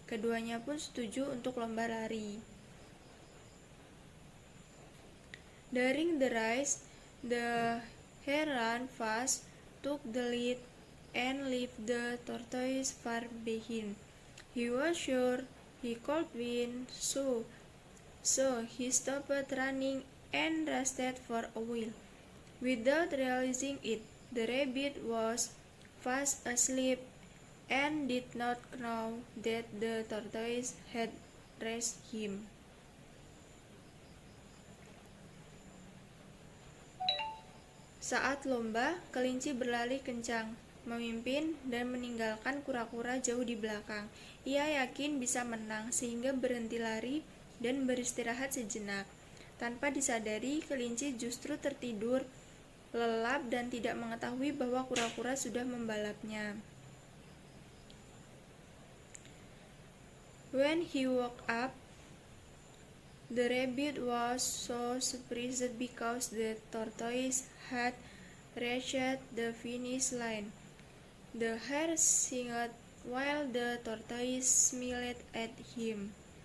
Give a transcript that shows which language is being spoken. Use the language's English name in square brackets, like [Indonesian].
[Indonesian] Keduanya pun setuju untuk lomba lari. [English] During the race, the hare ran fast, took the lead, and left the tortoise far behind. He was sure he could win, so he stopped running and rested for a while. Without realizing it, the rabbit was fast asleep and did not know that the tortoise had raised him. [Indonesian] Saat lomba, kelinci berlari kencang, memimpin dan meninggalkan kura-kura jauh di belakang. Ia yakin bisa menang sehingga berhenti lari dan beristirahat sejenak. Tanpa disadari, kelinci justru tertidur lelap dan tidak mengetahui bahwa kura-kura sudah membalapnya. [English] When he woke up, the rabbit was so surprised because the tortoise had reached the finish line. The hare sighed while the tortoise smiled at him.